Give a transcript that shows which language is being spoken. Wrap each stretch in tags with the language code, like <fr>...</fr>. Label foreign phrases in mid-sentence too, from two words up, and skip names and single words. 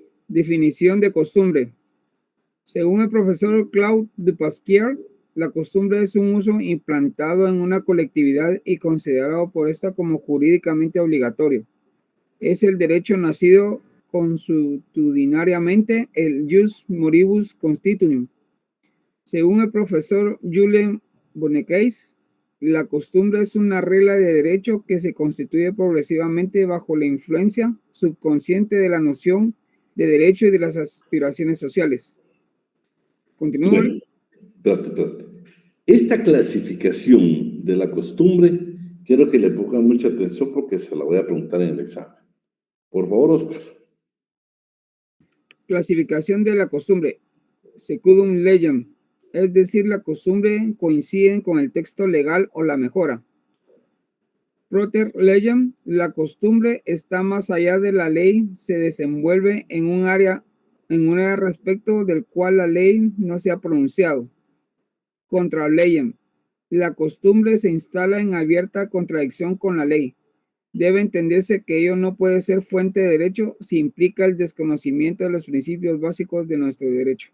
<es>Definición de costumbre. Según el profesor Claude de Pasquier, la costumbre es un uso implantado en una colectividad y considerado por esta como jurídicamente obligatorio. Es el derecho nacido consuetudinariamente, el</es> <la>jus moribus constitutum.</la> <es>Según el profesor Julien Bonnequais, la costumbre es una regla de derecho que se constituye progresivamente bajo la influencia subconsciente de la noción de derecho y de las aspiraciones sociales. Continúo. Bueno, espérate. Esta clasificación de la costumbre, quiero que le pongan mucha atención porque se la voy a preguntar en el examen. Por favor, Oscar. Clasificación de la costumbre.</es> <la>Secundum legem,</la> <es>es decir, la costumbre coincide con el texto legal o la mejora.</es> <la>Proter legem,</la> <es>la costumbre está más allá de la ley, se desenvuelve en un área respecto del cual la ley no se ha pronunciado.</es> <la>Contra legem,</la> <es>la costumbre se instala en abierta contradicción con la ley. Debe entenderse que ello no puede ser fuente de derecho si implica el desconocimiento de los principios básicos de nuestro derecho.</es>